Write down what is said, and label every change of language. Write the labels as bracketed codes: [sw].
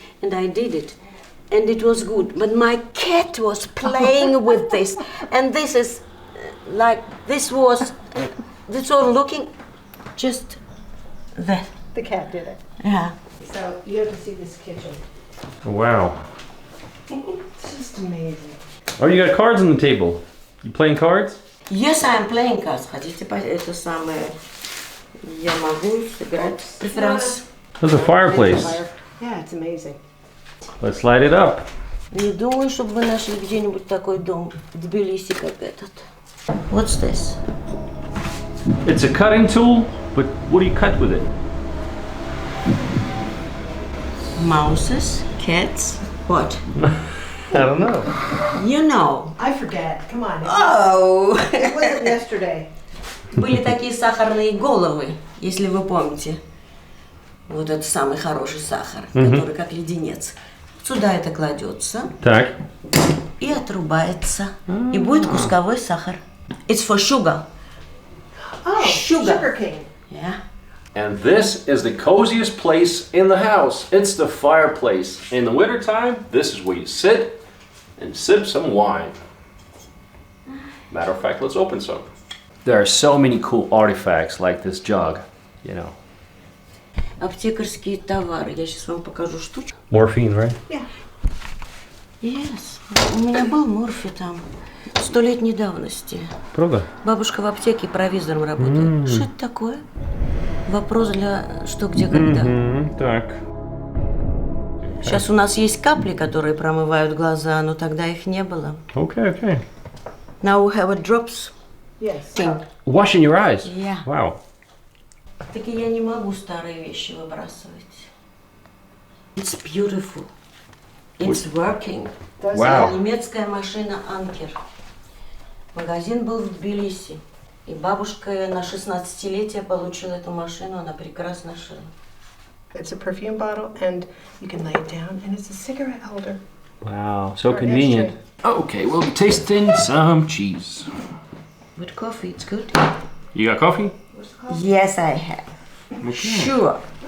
[en] And I did it, and it was good. But my cat was playing with this, and this is like, this was looking just that. The cat did it. Yeah. So you have to see this kitchen. Wow. It's just amazing. Oh, you got cards on the table. You playing cards? Yes, I am playing cards. [ru] Хотите это самое? Я могу сыграть преферанс. [en] There's a fireplace. Yeah, it's amazing. Let's light it up. [ru] Не думаю, чтобы вы нашли где-нибудь такой дом в Тбилиси, как этот. [en] What's this? It's a cutting tool, but what do you cut with it? Mouses, cats, what? I don't know. You know. I forget. Come on. Oh! It wasn't yesterday. [ru] Были такие сахарные головы, если вы помните. Вот это самый хороший сахар, который как леденец. Сюда это кладется Так. и отрубается. И будет кусковой сахар. [en] It's for sugar. Oh, Sugar. cane. Yeah. And this is the coziest place in the house. It's the fireplace. In the wintertime, this is where you sit and sip some wine. Matter of fact, let's open some. There are so many cool artifacts like this jug, you know. [ru] Аптекарские товары. Я сейчас вам покажу штучку. [en] Morphine, right? Yeah. [ru] Yes. У меня был морфий там. 100-летней давности. Правда? Бабушка в аптеке провизором работает. Что это такое? Вопрос для что, где, когда. Так. Сейчас у нас есть капли, которые промывают глаза, но тогда их не было. [en] Okay. Now we have a drops Yes. thing. Washing your eyes? Yeah. Wow. [ru] Так и я не могу старые вещи выбрасывать. [en] It's beautiful. It's working. Wow. [ru] Немецкая машина Анкер. Магазин был в Тбилиси. И бабушка на 16-летие получила эту машину, она прекрасно шила. [en] It's a perfume bottle, and you can lay it down, and it's a cigarette holder. Wow, so Or convenient. Okay, we'll be tasting some cheese. With coffee, it's good. You got coffee? Yes, I have. Sure.